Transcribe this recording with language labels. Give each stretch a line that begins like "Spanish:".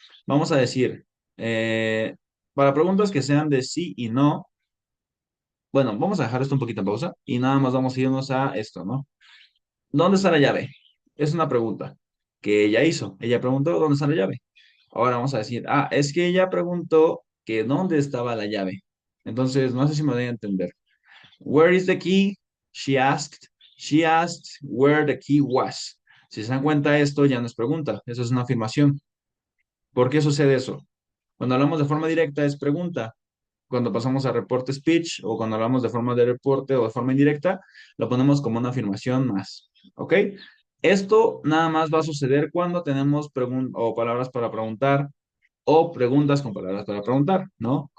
Spanish: Vamos a decir, eh, para preguntas que sean de sí y no, bueno, vamos a dejar esto un poquito en pausa y nada más vamos a irnos a esto, ¿no? ¿Dónde está la llave? Es una pregunta que ella hizo. Ella preguntó, ¿dónde está la llave? Ahora vamos a decir, es que ella preguntó que dónde estaba la llave. Entonces, no sé si me voy a entender.
English: Where is the key? She asked. She asked where the key was.
Spanish: Si se dan cuenta, esto ya no es pregunta, eso es una afirmación. ¿Por qué sucede eso? Cuando hablamos de forma directa es pregunta. Cuando pasamos a reporte speech o cuando hablamos de forma de reporte o de forma indirecta, lo ponemos como una afirmación más. ¿Ok? Esto nada más va a suceder cuando tenemos o palabras para preguntar o preguntas con palabras para preguntar, ¿no?